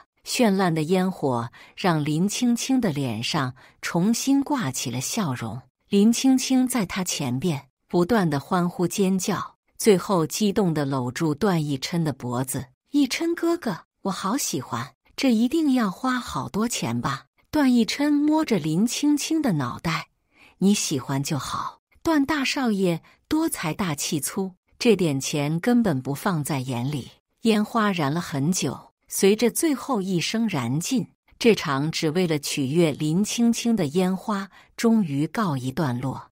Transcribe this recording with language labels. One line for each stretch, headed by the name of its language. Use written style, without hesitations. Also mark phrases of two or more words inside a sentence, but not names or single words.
Chinese: 絢爛的煙火讓林青青的臉上重新掛起了笑容。林青青在他前邊不斷地歡呼尖叫，最後激動地摟住段奕琛的脖子。奕琛哥哥，我好喜歡，這一定要花好多錢吧？段奕琛摸着林青青的腦袋，你喜歡就好。段大少爺多財大氣粗，這點錢根本不放在眼裡。煙花燃了很久，隨着最後一聲燃盡，這場只為了取悅林青青的煙花終於告一段落。